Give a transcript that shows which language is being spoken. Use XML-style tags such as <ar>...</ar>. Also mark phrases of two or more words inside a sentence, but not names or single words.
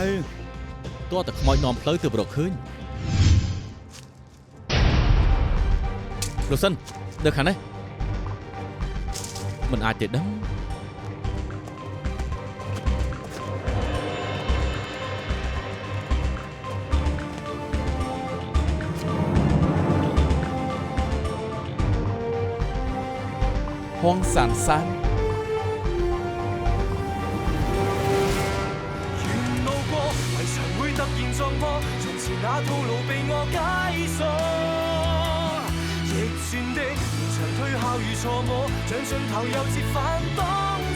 <km>តោះតែខ្មោចនាំផ្លូវទៅរកឃើញលោកសិននៅខាងនេះមិនអាចទេដឹង ហងសានសាន</km> <yue>沿路過，迷牆會突然撞破，從前那套路被我解鎖。逆轉的連場推敲與錯摸，像盡頭又折返當初。</yue>